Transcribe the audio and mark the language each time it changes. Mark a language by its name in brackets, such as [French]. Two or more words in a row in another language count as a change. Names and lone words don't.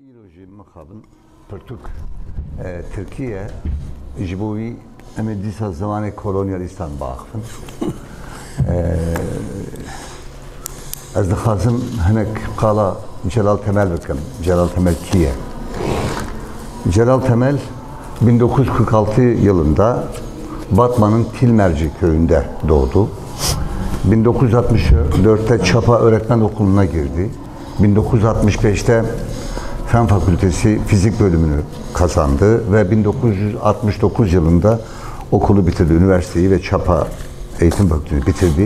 [Kurdish] Ji mixabin pirtûk Tirkiye ji bo wî em ê dîsa zimanê kolonyalîstan biaxivin. Ez dixwazim hinek qala Celal Temel bikim. Celal Temel kî ye? [Turkish] Celal Temel 1946 yılında Batman'ın Tilmerci köyünde doğdu. 1964'te Çapa Öğretmen Okulu'na girdi. 1965'te Fen Fakültesi Fizik bölümünü kazandı ve 1969 yılında okulu bitirdi, üniversiteyi ve Çapa Eğitim Fakültesini bitirdi.